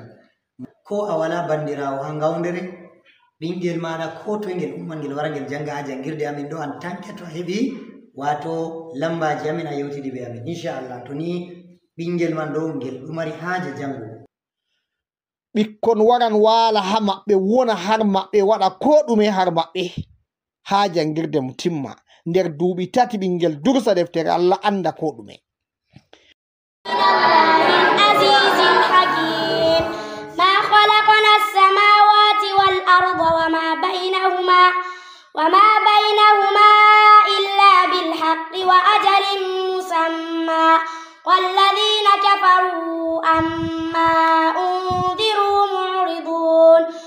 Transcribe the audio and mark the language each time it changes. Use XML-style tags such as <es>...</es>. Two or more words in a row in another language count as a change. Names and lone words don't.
<ff>Ko a wala bandirawo ha ngawndere, ɓingel maɗa ko toye ngel umman ngel wara ngel janga ha jangirde amin ɗo an tanke to heɓi wato lambaji amin a yewtidi be amin inchallah. To ni ɓingel man ɗo ngel ɗo mari haaje jango. Ɓikkon waran wala ha maɓɓe, wona har maɓɓe, waɗa ko ɗume har maɓɓe ha jangirde mo timma. Nder duuɓi 3 ɓingel dursa deftere Allah anda ko ɗume.</ff> <ar>وما بينهما إلا بالحق وأجل مسمى والذين كفروا عما أنذروا معرضون</ar>